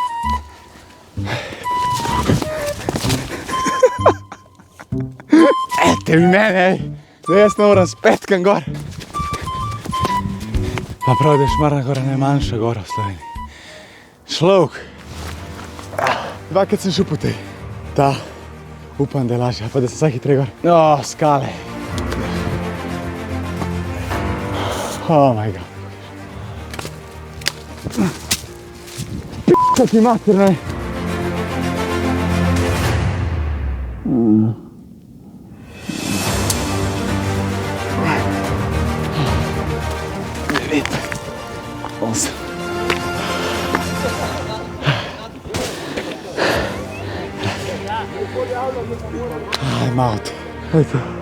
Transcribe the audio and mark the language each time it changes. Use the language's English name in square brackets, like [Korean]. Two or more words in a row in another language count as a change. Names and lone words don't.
[Slovenian] Ete mi mene, ej. Zdaj jaz ne moram s petkem gor. Pa prav, da je Šmarna gora najmanjša gora v Sloveniji. Človek. Dvakrat sem šel po tej. Ta, upam, da je lažja, pa da sem vsaj hitrej gor. Skale. [English] Oh my god. [Slovenian] P***a ti mater, ne. Osem. Malo to. Pojte.